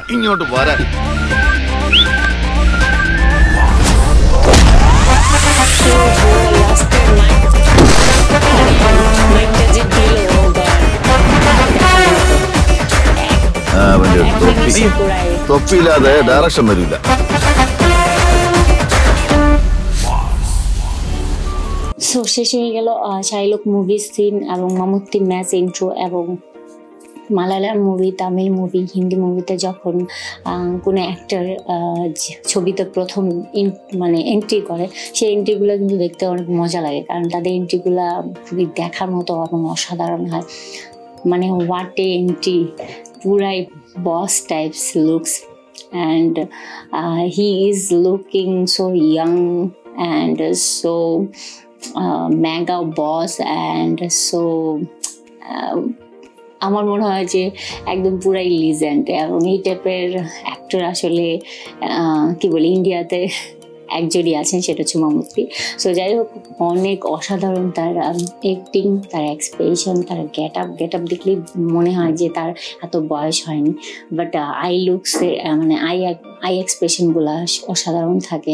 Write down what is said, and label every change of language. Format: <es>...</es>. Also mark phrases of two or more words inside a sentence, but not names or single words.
<ml>ഇങ്ങോട്ട് പോരാ. തൊപ്പിയില്ലാതെ ഡയറക്ഷൻ വരില്ല.</ml> <bn>সো শেষ হয়ে গেল শাইলক মুভির সিন এবং মামুত্তি ম্যাচ ইন্ট্রো এবং মালায়ালাম মুভি, তামিল মুভি, হিন্দি মুভিতে যখন কোনো অ্যাক্টর ছবিতে প্রথম মানে এন্ট্রি করে, সেই এন্ট্রিগুলো কিন্তু দেখতে অনেক মজা লাগে, কারণ তাদের এন্ট্রিগুলো খুবই দেখার মতো এবং অসাধারণ হয়। মানে</bn> <en>what an entry,</en> <bn>পুরাই বস টাইপস লুকস,</bn> <en>and he is looking so young and so mega boss and so</en> <bn>আমার মনে হয় যে একদম পুরাই লিজেন্ড, এবং এই টাইপের অ্যাক্টর আসলে কি বলি ইন্ডিয়াতে একজনই আছেন, সেটা হচ্ছে মামুত্তি। সো যাই হোক, অনেক অসাধারণ তার অ্যাক্টিং, তার এক্সপ্রেশন, তার গেট আপ দেখলেই মনে হয় যে তার এত বয়স হয়নি, বাট আই লুকসে মানে আই এক্সপ্রেশনগুলো অসাধারণ থাকে।</bn>